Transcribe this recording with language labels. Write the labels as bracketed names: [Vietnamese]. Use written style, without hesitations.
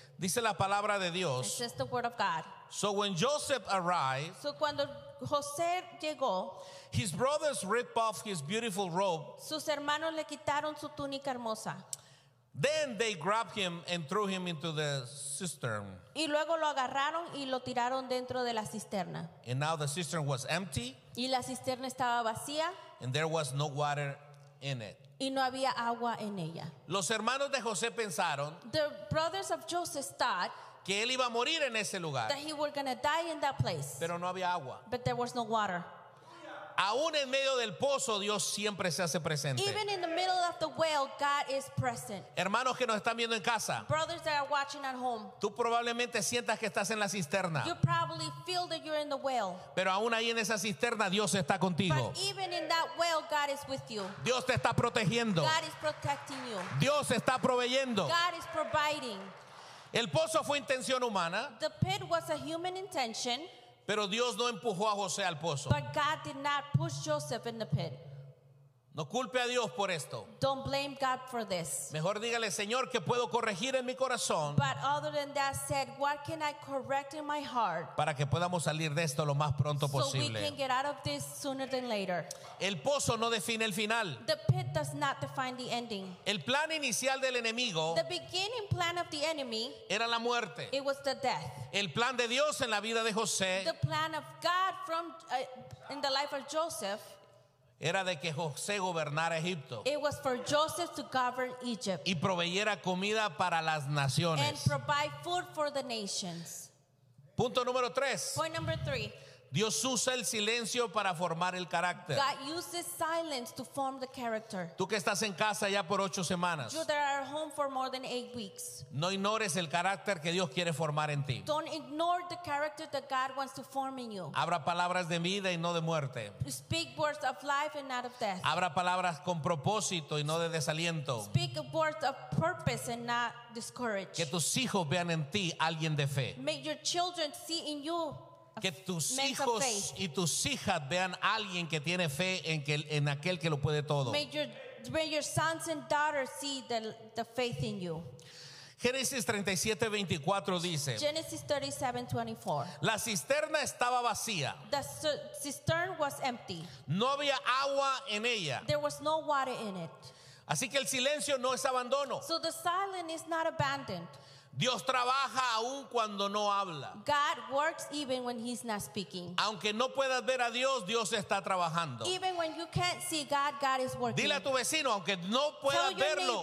[Spanish] Dice la palabra de Dios. [English] It says the word of God. So when Joseph arrived, [Spanish] so cuando José llegó, [English] his brothers ripped off his beautiful robe. [Spanish] Sus hermanos le quitaron su túnica hermosa. [English] Then they grabbed him and threw him into the cistern. [Spanish] Y luego lo agarraron y lo tiraron dentro de la cisterna. [English] And now the cistern was empty. [Spanish] Y la cisterna estaba vacía. [English] And there was no water in it. [Spanish] Y no había agua en ella. Los hermanos de José pensaron. [English] The brothers of Joseph thought. [Spanish] Que él iba a morir en ese lugar. [English] That he was going to die in that place. [Spanish] Pero no había agua. [English] But there was no water. [Spanish] Aún en medio del pozo, Dios siempre se hace presente. [English] Even in the middle of the well, God is present. [Spanish] Hermanos que nos están viendo en casa. [English] Brothers that are watching at home. [Spanish] Tú probablemente sientas que estás en la cisterna. [English] You probably feel that you're in the well. [Spanish] Pero aún ahí en esa cisterna, Dios está contigo. [English] But even in that well, God is with you. [Spanish] Dios te está protegiendo. [English] God is protecting you. [Spanish] Dios está proveyendo. [English] God is providing. [Spanish] El pozo fue intención humana. [English] The pit was a human intention. [Spanish] Pero Dios no empujó a José al pozo. [English] But God did not push Joseph in the pit. [Spanish] No culpe a Dios por esto. [English] Don't blame God for this. [Spanish] Mejor dígale, Señor, que puedo corregir en mi corazón. [English] But other than that, said, what can I correct in my heart? [Spanish] Para que podamos salir de esto lo más pronto posible. [English] So we can get out of this sooner than later. [Spanish] El pozo no define el final. [English] The pit does not define the ending. [Spanish] El plan inicial del enemigo. [English] The beginning plan of the enemy. [Spanish] Era la muerte. [English] It was the death. [Spanish] El plan de Dios en la vida de José. [English] The plan of God from in the life of Joseph. [Spanish] Era de que José gobernara Egipto. [English] It was for Joseph to govern Egypt. [Spanish] Y proveyera comida para las naciones. [English] And provide food for the nations. [Spanish] Punto número tres. [English] Point number three. [Spanish] Dios usa el silencio para formar el carácter. [English] God uses silence to form the character. [Spanish] Tú que estás en casa ya por 8 semanas. [English] You that are home for more than 8 weeks. [Spanish] No ignores el carácter que Dios quiere formar en ti. [English] Don't ignore the character that God wants to form in you. [Spanish] Habrá palabras de vida y no de muerte. [English] Speak words of life and not of death. [Spanish] Habrá palabras con propósito y no de desaliento. [English] Speak words of purpose and not discouraged. [Spanish] Que tus hijos vean en ti alguien de fe. [English] Make your children see in you [Spanish] Que tus hijos y tus hijas vean a alguien que tiene fe en que en aquel que lo puede todo. [English] May your sons and daughters see the faith in you. [Spanish] Génesis 37:24 dice. [English] Genesis 37:24. [Spanish] La cisterna estaba vacía. [English] The cistern was empty. [Spanish] No había agua en ella. [English] There was no water in it. [Spanish] Así que el silencio no es abandono. [English] So the silence is not abandoned. [Spanish] Dios trabaja aún cuando no habla. [English] God works even when he's not speaking. [Spanish] Aunque no puedas ver a Dios, Dios está trabajando. [English] Even when you can't see God, God is working. [Spanish] Dile a tu vecino, aunque no puedas verlo.